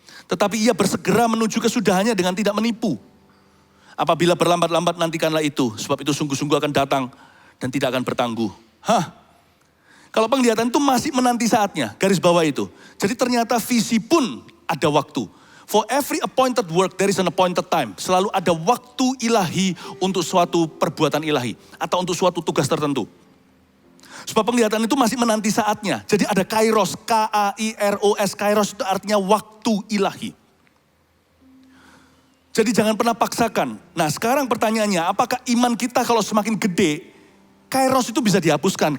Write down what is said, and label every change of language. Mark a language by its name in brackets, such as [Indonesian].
[Indonesian] Tetapi ia bersegera menuju kesudahannya dengan tidak menipu. Apabila berlambat-lambat nantikanlah itu, sebab itu sungguh-sungguh akan datang dan tidak akan bertangguh. Kalau penglihatan itu masih menanti saatnya, garis bawah itu. Jadi ternyata visi pun ada waktu. [English] For every appointed work, there is an appointed time. [Indonesian] Selalu ada waktu ilahi untuk suatu perbuatan ilahi. Atau untuk suatu tugas tertentu. Sebab penglihatan itu masih menanti saatnya. Jadi ada kairos, K-A-I-R-O-S. Kairos itu artinya waktu ilahi. Jadi jangan pernah paksakan. Nah sekarang pertanyaannya, apakah iman kita kalau semakin gede, kairos itu bisa dihapuskan.